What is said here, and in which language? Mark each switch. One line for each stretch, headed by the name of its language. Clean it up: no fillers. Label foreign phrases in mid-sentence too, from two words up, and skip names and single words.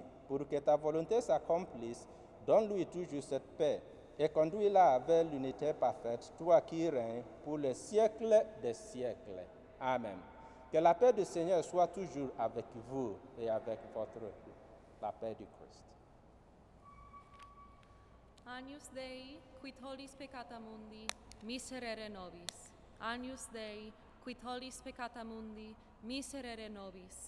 French: Pour que ta volonté s'accomplisse, donne-lui toujours cette paix et conduis-la vers l'unité parfaite, toi qui règnes pour le siècle des siècles. Amen. Que la paix du Seigneur soit toujours avec vous et avec la paix du Christ.
Latin: Agnus Dei, qui tollis peccata mundi, miserere nobis. Agnus Dei, qui tollis peccata mundi, miserere nobis.